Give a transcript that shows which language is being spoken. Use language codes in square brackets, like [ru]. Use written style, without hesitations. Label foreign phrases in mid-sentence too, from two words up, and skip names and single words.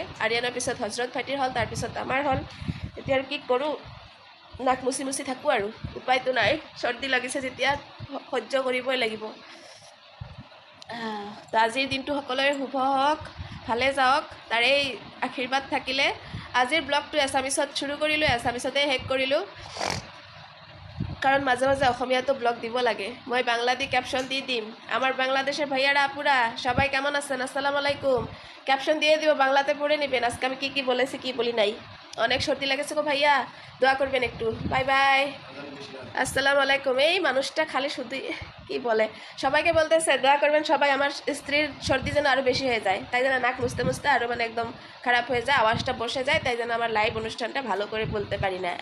[as] আৰিয়ানৰ পিছত হজৰত ভাইটিৰ হ'ল, তাৰপিছত আমাৰ হ'ল। এতিয়া আৰু কি কৰোঁ, নাক মুচি মুচি থাকোঁ আৰু উপায়তো নাই। চৰ্দি লাগিছে যেতিয়া সহ্য কৰিবই লাগিব। তো আজিৰ দিনটো সকলোৰে শুভ হওক, ভালে যাওক, তাৰেই আশীৰ্বাদ থাকিলে। আজিৰ ব্লগটো এছামিছত শুৰু কৰিলোঁ, এছামিছতে শেষ কৰিলোঁ, কারণ মাঝে মাঝে অসমীয়াতো ব্লগ দিব লাগে। মই বাংলাতে ক্যাপশন দিয়ে দিম, [bn] আমার বাংলাদেশের ভাইয়ারা আপুরা সবাই কেমন আছেন, [ar] السلام عليكم. [bn] ক্যাপশন দিয়ে দিব, বাংলাতে পড়ে নেবেন আজকে আমি কি বলেছি কি বলি নাই। অনেক সর্দি লাগেছে গো ভাইয়া, দোয়া করবেন একটু। [en] bye bye, [ar] السلام عليكم. [bn] এই মানুষটা খালি শুধু কি বলে, সবাইকে বলতেছে দোয়া করবেন সবাই, আমার স্ত্রীর সর্দি যেন আরও বেশি হয়ে যায়, তাই যেন নাক মুছতে মুছতে আরও মানে একদম খারাপ হয়ে যায়, আওয়াজটা বসে যায়, তাই যেন আমার লাইভ অনুষ্ঠানটা ভালো করে বলতে পারি না।